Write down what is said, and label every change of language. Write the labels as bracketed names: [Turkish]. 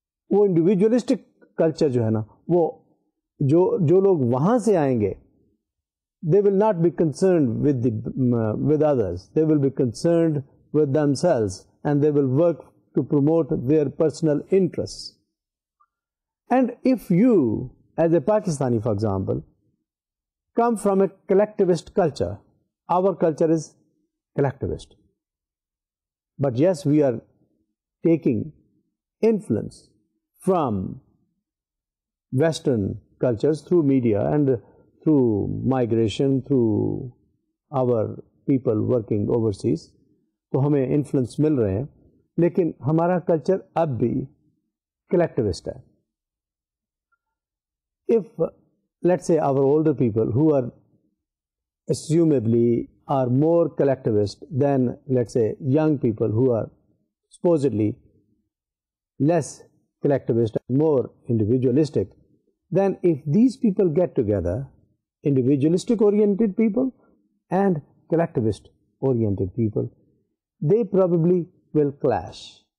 [Urdu] وہ individualistic culture جو ہے نا, وہ جو لوگ وہاں سے آئیں گے, [English] they will not be concerned with others. They will be concerned with themselves, and they will work to promote their personal interests. And if you, as a Pakistani, for example, come from a collectivist culture. Our culture is collectivist. But yes, we are taking influence from Western cultures through media and through migration, through our people working overseas. [Urdu] تو ہمیں influence مل رہے ہیں، لیکن ہمارا culture اب بھی کلیکٹیوسٹ ہے. [English] If let's say our older people who are assumably are more collectivist than let's say young people who are supposedly less collectivist and more individualistic, then if these people get together, individualistic oriented people and collectivist oriented people, they probably will clash.